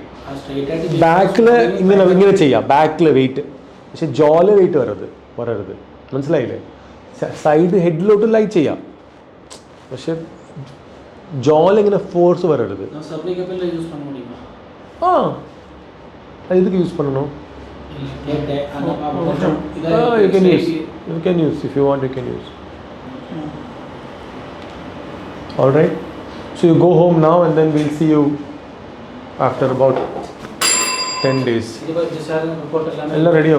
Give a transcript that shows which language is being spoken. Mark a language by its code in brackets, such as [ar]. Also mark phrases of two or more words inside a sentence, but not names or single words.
[ml] ബാക്കിൽ ഇങ്ങനെ ചെയ്യാം, ബാക്കിൽ വെയിറ്റ്, പക്ഷെ ജോല് വെയിറ്റ് വരരുത്, മനസ്സിലായില്ലേ? സൈഡ് ഹെഡിലോട്ട് ലൈ ചെയ്യാം, പക്ഷെ ജോലിങ്ങനെ ഫോഴ്സ് വരരുത്. ആ, [ta] இதுக்கு யூஸ் பண்ணணும். [en] You can use if you want, you can use. All right, so you go home now and then we'll see you after about 10 days. [ta] எல்லாம் ரெடி.